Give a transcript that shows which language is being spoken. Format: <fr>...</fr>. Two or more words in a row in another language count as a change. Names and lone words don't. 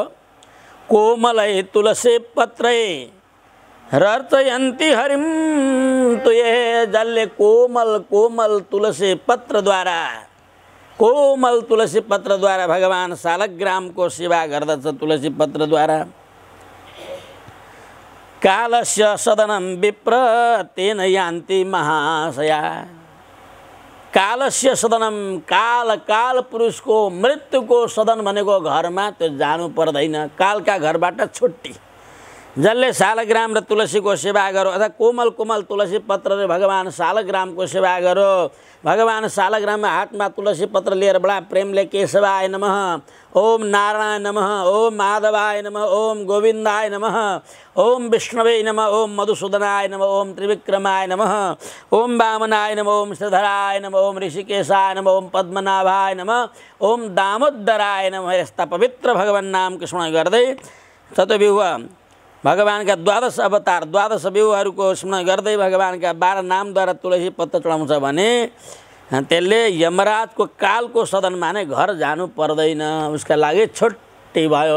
<sa>कोमलये तुलसे पत्रे रर्चयन्ति हरिं तुये,</sa> <ne>जसले कोमल कोमल तुलसी पत्र द्वारा, कोमल तुलसी पत्र द्वारा भगवान शालग्राम को सेवा गर्दछ। तुलसी पत्र द्वारा</ne> <sa>कालस्य सदनं विप्र तेन यान्ति महाशया। कालस्य सदनम,</sa> <ne>काल काल पुरुषको मृत्युको सदन भनेको घरमा त्यो जानु पर्दैन। कालका घरबाट छुट्टी। जसले शालग्राम र तुलसीको सेवा गरो अथवा कोमल कोमल तुलसी पत्रले भगवान शालग्रामको सेवा गरो। भगवान शालग्राममा हातमा तुलसी पत्र लिएर बडा प्रेमले</ne> <sa>केशवाय नमः, ओम नारायण नमः, ओम माधवाय नमः, ओम गोविन्दाय नमः, ओम विष्णवे नमः, ओम मधुसूदनाय नमः, ओम त्रिविक्रमाय नमः, ओम वामनाय नमः, ओम श्रीधराय नमः, ओम ऋषिकेशाय नमः, ओम पद्मनाभाय नमः, ओम दामोदराय नमः।</sa> <ne>यस्ता पवित्र भगवान नामको स्मरण गर्दै चतुर्व्यूह भगवानका 12 अवतार 12 व्यूहहरूको स्मरण गर्दै भगवानका 12 नामद्वारा तुलसी पत्र चढाउँछ भने त्यसले यमराजको कालको सदनमा नै घर जानु पर्दैन। उसका लागि छुट्टी भयो।</ne>